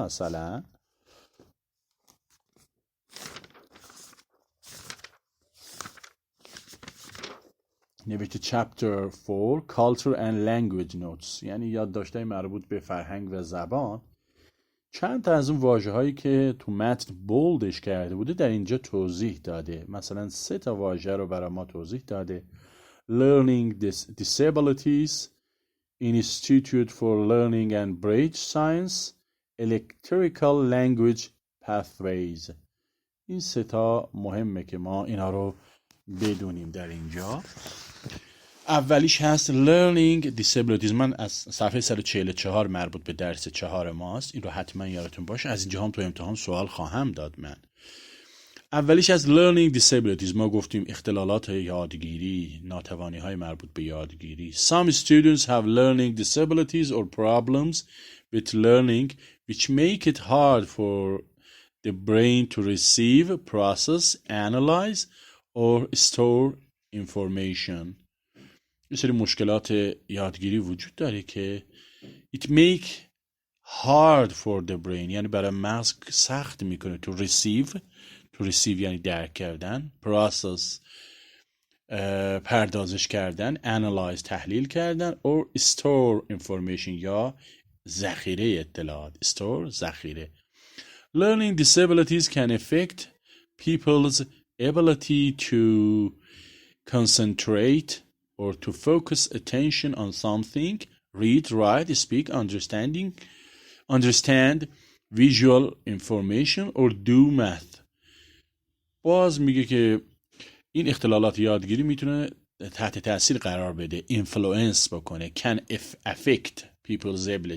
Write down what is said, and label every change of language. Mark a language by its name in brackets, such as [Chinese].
[Persian] مثلا نوشته Chapter 4 Culture and Language Notes، یعنی یادداشت‌های مربوط به فرهنگ و زبان. چند تا از اون واژه‌هایی که تو متن بولدش کرده بوده در اینجا توضیح داده. مثلا 3 تا واژه رو برای ما توضیح داده: Learning Disabilities, Institute for Learning and Brain Science, Electrical Language Pathways. این سه تا مهمه که ما اینا رو بدونیم در اینجا. اولیش هست learning disabilities. من از صفحه 144 مربوط به درس 4 ماست، این رو حتما یادتون باشه، از اینجا هم تو امتحان سوال خواهم داد من. اولیش از learning disabilities ما گفتیم اختلالات یادگیری، ناتوانی های مربوط به یادگیری. [English] Some students have learning disabilities or problems with learning which make it hard for the brain to receive, process, analyze or store information. [Persian] یه سری مشکلات یادگیری وجود داره که [English] it make hard for the brain، [Persian] یعنی برای مغز سخت میکنه [English] to receive [Persian] یعنی درک کردن، process پردازش کردن، analyze تحلیل کردن، [English] or store information [Persian] یا ذخیره اطلاعات. [English] store ذخیره. Learning disabilities can affect people's ability to concentrate or to focus attention on something, read, write, speak, understand visual information or do math. [Persian] باز میگه که این اختلالات یادگیری میتونه تحت تاثیر قرار بده، influence بکنه، [English] can affect people's